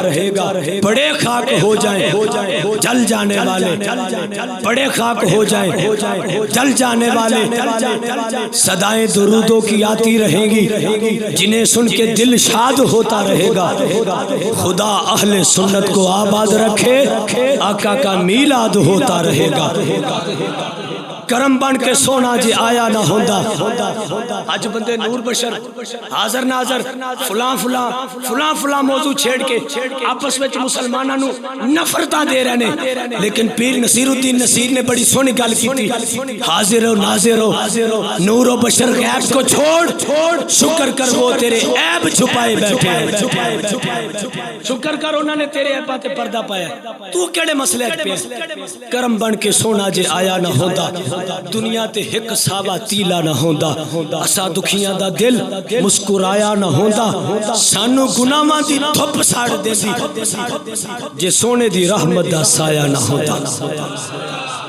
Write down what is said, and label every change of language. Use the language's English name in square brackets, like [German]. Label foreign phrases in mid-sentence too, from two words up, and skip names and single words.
[Urdu] بڑے خاک ہو جائیں جل جانے والے، بڑے خاک ہو جائیں جل جانے والے، صدائیں درودوں کی آتی رہیں گی جنہیں سن کے دل شاد ہوتا رہے گا. خدا اہل سنت کو آباد رکھے، آقا کا میلاد ہوتا رہے گا. [Punjabi] کرم بن کے سونا جی آیا نہ ہوندا. اج بندے نور بشر حاضر ناظر فلاں موضوع چھیڑ کے آپس میں مسلمانوں نو نفرتاں دے رہے نے. [Urdu] لیکن پیر نصیر الدین نصیر نے [Punjabi] بڑی سونی گل کی، [Urdu] حاضر و ناظر ہو، نور و بشر غیب کو چھوڑ، شکر کر وہ تیرے عیب چھپائے بیٹھے ہیں. [Punjabi] شکر کر انہوں نے تیرے عیباں تے پردہ پایا، تو کیڑے مسئلے پہ؟ کرم بن کے سونا جے آیا نہ ہوندا، دنیا تے ہک ساوا تیلا نہ ہوندا، اسا دکھیاں دا دل مسکرایا نہ ہوندا، سانو گناہاں دی دھپ ساڑ دیندی جے سونے دی رحمت دا سایہ نہ ہوندا.